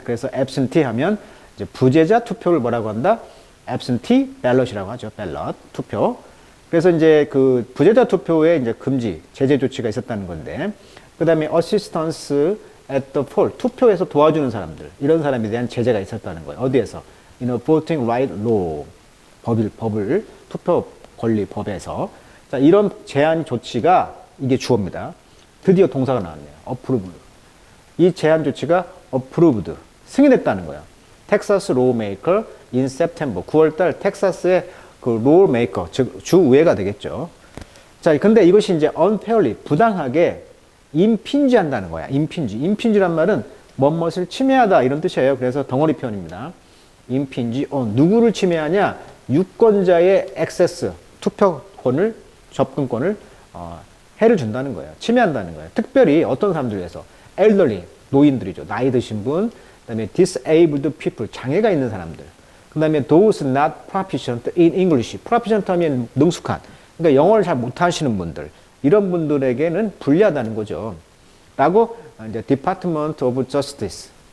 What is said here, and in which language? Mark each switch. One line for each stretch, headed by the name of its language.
Korean: 그래서 absentee 하면 이제 부재자 투표를 뭐라고 한다? absentee ballot이라고 하죠. ballot 투표. 그래서 이제 부재자 투표에 이제 금지, 제재 조치가 있었다는 건데, 그 다음에
English: assistance at the poll,
Korean: 투표에서 도와주는 사람들, 이런 사람에 대한 제재가 있었다는 거예요. 어디에서?
English: In a voting right law,
Korean: 법을 투표 권리 법에서. 자, 이런 제한 조치가 이게 주어입니다. 드디어 동사가 나왔네요.
English: approved.
Korean: 이 제한 조치가 approved, 승인했다는 거예요. 텍사스 lawmaker in September, 9월달 텍사스의 lawmaker, 즉 주의회가 되겠죠. 자, 근데 이것이 이제 unfairly, 부당하게 impinge 한다는 거야. impinge란 말은 뭐뭇을 침해하다 이런 뜻이에요. 그래서 덩어리 표현입니다. impinge on, 누구를 침해하냐? 유권자의 access, 투표권을, 접근권을 해를 준다는 거예요. 침해한다는 거예요. 특별히 어떤 사람들 위해서 elderly, 노인들이죠. 나이 드신 분, 그다음에 disabled people, 장애가 있는 사람들.
English: 그다음에 those not proficient in English.
Korean: proficient 하면 능숙한. 그러니까 영어를 잘 못하시는 분들. 이런 분들에게는 불리하다는 거죠. 라고 이제 Department of Justice